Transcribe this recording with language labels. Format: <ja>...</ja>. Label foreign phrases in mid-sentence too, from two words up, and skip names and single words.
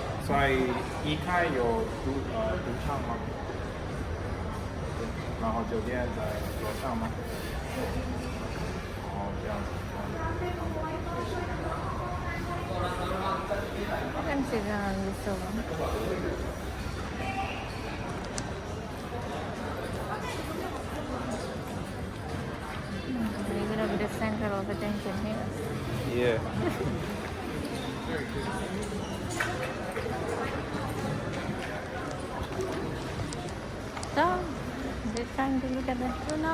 <zh>在一开有赌场吗？然后酒店在楼上吗？哦，这样子。</zh> <id>Kan sih jangan gitu.</id> <en>Maybe it'll be the center of attention here. Yeah. So, they're trying to look at the view now.</en>